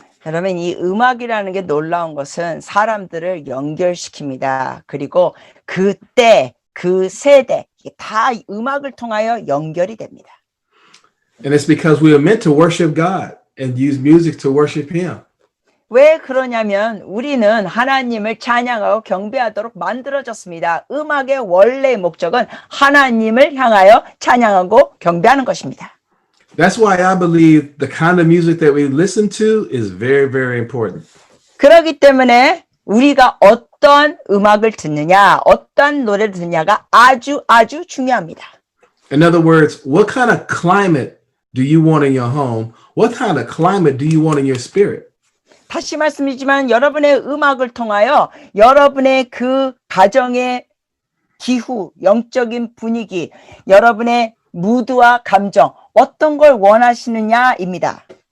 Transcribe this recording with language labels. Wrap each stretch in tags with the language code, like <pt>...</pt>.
<ko>여러분 이 음악이라는 게 놀라운 것은 사람들을 연결시킵니다. 그리고 그때 그 세대 다 음악을 통하여 연결이 됩니다.</ko> <en>And it's because we are meant to worship God and use music to worship Him.</en> <ko>왜 그러냐면 우리는 하나님을 찬양하고 경배하도록 만들어졌습니다. 음악의 원래의 목적은 하나님을 향하여 찬양하고 경배하는 것입니다.</ko> <en>That's why I believe the kind of music that we listen to is very, very important.</en> <ko>그렇기 때문에 우리가 어떤 음악을 듣느냐, 어떤 노래를 듣느냐가 아주 중요합니다.</ko> <en>In other words, what kind of climate do you want in your home? What kind of climate do you want in your spirit?</en> <ko>다시 말씀드리지만 여러분의 음악을 통하여 여러분의 그 가정의 기후, 영적인 분위기, 여러분의 무드와 감정, 어떤 걸 원하시느냐입니다.</ko>